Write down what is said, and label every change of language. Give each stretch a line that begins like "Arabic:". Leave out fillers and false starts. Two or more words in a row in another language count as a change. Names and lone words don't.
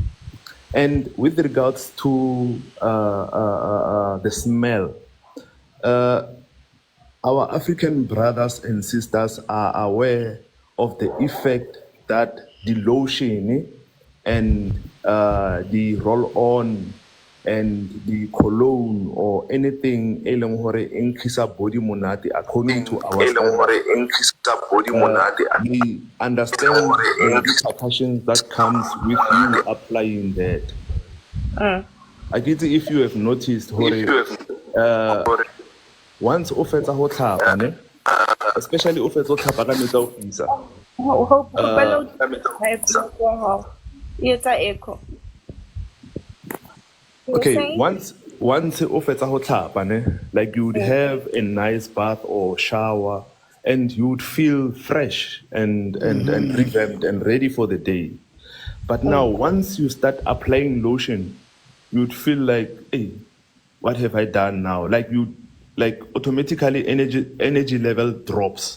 English: And with regards to the smell, our African brothers and sisters are aware of the effect that the lotion and the roll on and the cologne or anything
Southern Sotho: e leng hore e nkgisa
English: body monate according to our standards, we understand the repercussions that comes with you applying that. I get if you have noticed
Southern Sotho: hore once o fetsa ho tlhapa ne, especially o fetsa ho tlhapa ka metsi a ho fisa,
English: Echo.
Southern Sotho: okay, once o fetsa ho tlhapa ne,
English: like you would have a nice bath or shower and you would feel fresh and revamped and ready for the day. But now once you start applying lotion, you'd feel like, hey, what have I done now? Like automatically energy level drops.